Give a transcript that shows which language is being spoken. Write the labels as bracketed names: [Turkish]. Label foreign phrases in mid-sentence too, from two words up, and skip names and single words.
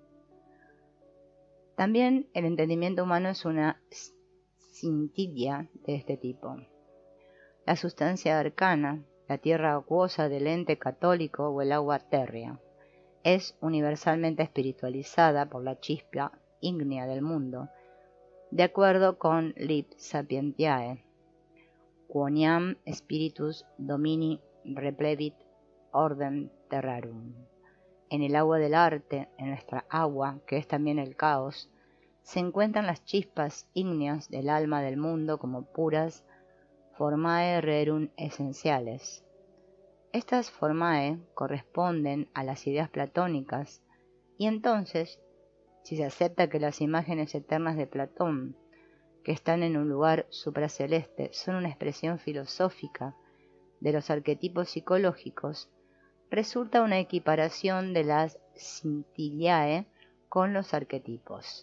[Spanish] También el entendimiento humano es una scintilla de este tipo. La sustancia arcana, la tierra acuosa del ente católico o el agua térrea, es universalmente espiritualizada por la chispa ígnea del mundo, de acuerdo con Lib Sapientiae, [Latin] quoniam spiritus domini replevit ordem terrarum. [Spanish] En el agua del arte, en nuestra agua, que es también el caos, se encuentran las chispas ígneas del alma del mundo como puras [Latin] formae rerum [Spanish] esenciales. Estas formae corresponden a las ideas platónicas, y entonces, si se acepta que las imágenes eternas de Platón, que están en un lugar supraceleste, son una expresión filosófica de los arquetipos psicológicos, resulta una equiparación de las scintillae con los arquetipos.